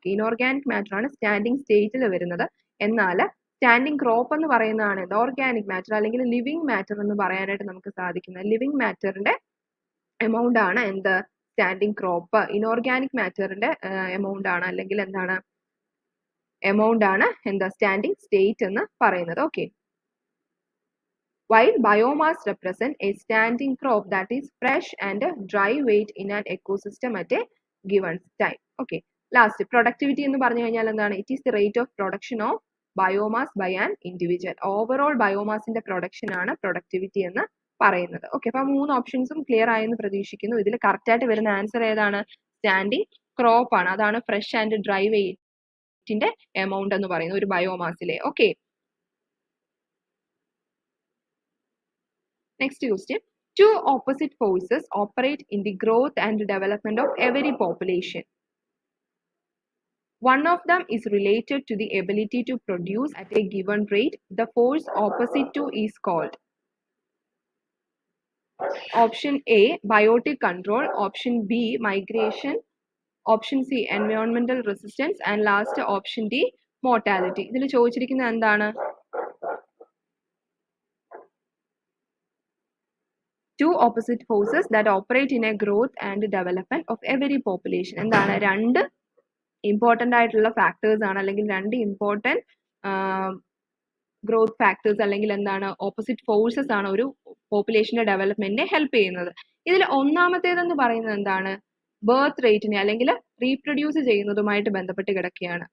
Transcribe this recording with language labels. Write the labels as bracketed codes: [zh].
[ml] Okay, inorganic matter ആണ് standing സ്റ്റേറ്റിൽ വരുന്നത്. എന്നാൽ സ്റ്റാൻഡിംഗ് ക്രോപ്പ് എന്ന് പറയുന്നതാണ് ഓർഗാനിക് മാറ്റർ അല്ലെങ്കിൽ ലിവിംഗ് മാറ്റർ എന്ന് പറയാനായിട്ട് നമുക്ക് സാധിക്കുന്നത്. ലിവിംഗ് മാറ്ററിന്റെ എമൗണ്ട് ആണ് എന്ത്? Standing crop. ഇനോർഗാനിക് മാറ്ററിന്റെ എമൗണ്ട് ആണ് അല്ലെങ്കിൽ എന്താണ് എമൗണ്ട് ആണ് എന്താ സ്റ്റാൻഡിംഗ് സ്റ്റേറ്റ് എന്ന് പറയുന്നത്. [en] Okay, while biomass represent a standing crop that is fresh and dry weight in an ecosystem at a given time. [ml] Okay, last, productivity എന്ന് പറഞ്ഞു കഴിഞ്ഞാൽ എന്താണ്? [en] It is the rate of production of biomass by an individual. [ml] Overall biomassന്റെ production ആണ് productivity എന്ന് പറയുന്നത്. Okay, അപ്പൊ 3 ഓപ്ഷൻസും clear ആയെന്ന് പ്രതീക്ഷിക്കുന്നു. ഇതിൽ കറക്റ്റ് ആയിട്ട് വരുന്ന ആൻസർ ഏതാണ്? സ്റ്റാൻഡിംഗ് ക്രോപ്പ് ആണ്. അതാണ് ഫ്രഷ് ആൻഡ് ഡ്രൈ വെയിറ്റിന്റെ എമൗണ്ട് എന്ന് പറയുന്നത് ഒരു ബയോമാസിലെ. [en] Okay, next question. Two opposite forces operate in the growth and development of every population. One of them is related to the ability to produce at a given rate. The force opposite to is called. Option A, biotic control. Option B, migration. Option C, environmental resistance. And last, option D, mortality. [ml] ഇതിൽ ചോദിച്ചിരിക്കുന്നത് എന്താണ്? [en] two opposite forces that operate in a growth and development of every population. [ml] എന്താണ് രണ്ട് important ആയിട്ടുള്ള factors ആണ്, അല്ലെങ്കിൽ രണ്ട് important growth factors അല്ലെങ്കിൽ എന്താണ് ഓപ്പോസിറ്റ് ഫോഴ്സസ് ആണ് ഒരു പോപ്പുലേഷന്റെ ഡെവലപ്മെന്റിനെ ഹെൽപ്പ് ചെയ്യുന്നത്. ഇതിൽ ഒന്നാമത്തേതെന്ന് പറയുന്നത് എന്താണ്, ബർത്ത് റേറ്റിനെ അല്ലെങ്കിൽ റീപ്രൊഡ്യൂസ് ചെയ്യുന്നതുമായിട്ട് ബന്ധപ്പെട്ട് കിടക്കുകയാണ്.